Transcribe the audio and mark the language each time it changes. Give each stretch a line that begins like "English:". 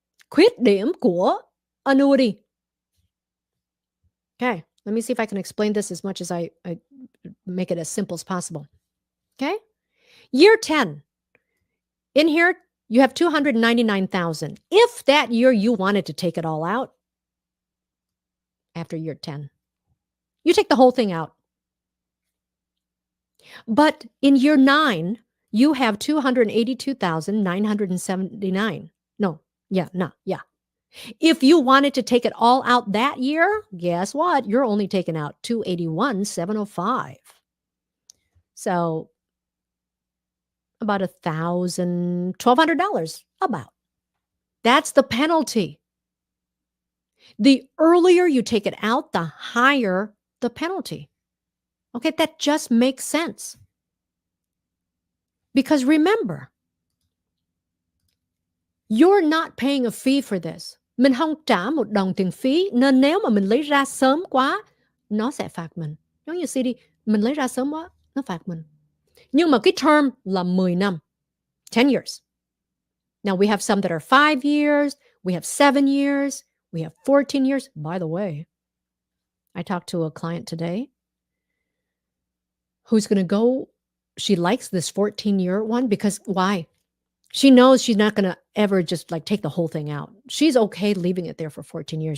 Vietnamese: Khuyết điểm của annuity.
English: Okay. Let me see if I can explain this as much as I make it as simple as possible. Okay. Year 10. In here, you have 299,000. If that year you wanted to take it all out after year 10, you take the whole thing out. But in year 9, you have 282,979. If you wanted to take it all out that year, guess what? You're only taking out 281,705. So about $1,200 about. That's the penalty. The earlier you take it out, the higher the penalty. Okay, that just makes sense. Because remember, you're not paying a fee for this.
Vietnamese: Mình không trả một đồng tiền phí, nên nếu mà mình lấy ra sớm quá, nó sẽ phạt mình. Giống như CD, mình lấy ra sớm quá, nó phạt mình. Nhưng mà cái term là 10 năm,
English: 10 years. Now we have some that are 5 years, we have 7 years, we have 14 years. By the way, I talked to a client today who's going to go, she likes this 14-year one because why? She knows she's not going to ever just like take the whole thing out. She's okay leaving it there for 14 years.